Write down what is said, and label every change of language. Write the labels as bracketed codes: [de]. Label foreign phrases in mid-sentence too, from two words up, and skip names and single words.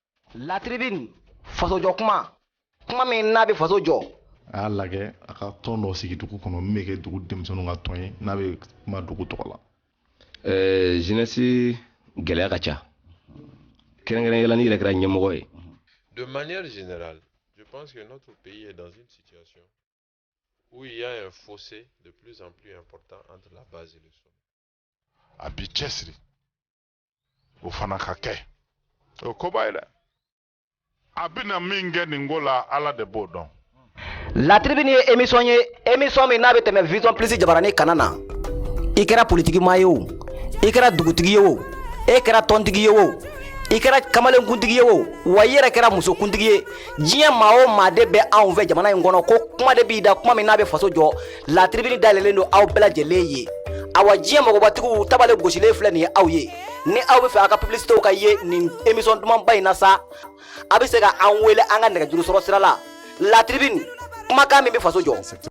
[bm] La tribune faso jɔ kuma min n'a bɛ faso jɔ. a y'a lajɛ a ka tɔn dɔ sigi dugu kɔnɔ min bɛ kɛ dugu denmisɛnninw ka tɔn ye n'a bɛ kuma dugu tɔgɔ la. jeunesse gɛlɛya ka ca kɛrɛnkɛrɛnyala ni yɛrɛ kɛra ɲɛmɔgɔ ye. [fr] De manière générale, je pense que notre pays est dans une situation où il y a un fossé de plus en plus important entre la base et le sommet. [bm] A bi cɛsiri o fana ka kɛ o koba ye dɛ a bɛna min kɛ nin ko la ala de b'o dɔn. La tribune ye émission min n'a bɛ tɛmɛ [fr] vision plus [bm] jabarani kana na i kɛra politikimaa ye o i kɛra dugutigi ye o e kɛra tɔntigi ye o i kɛra kamalenkuntigi ye o wa i yɛrɛ kɛra musokuntigi ye diɲɛ maa o maa de bɛ anw fɛ jamana in kɔnɔ ko kuma de b'i da kuma min n'a bɛ faso jɔ la tribune dayɛlɛlen don aw bɛɛ lajɛlen ye awa diɲɛ mɔgɔbatigiw tabale gosilen filɛ nin ye aw ye ni aw bɛ fɛ aw ka publicitéw ka ye nin émission dumanba in na sa a bɛ se ka an wele an ka nɛgɛjuru sɔrɔ sira la la tribune kumakan min bɛ faso jɔ.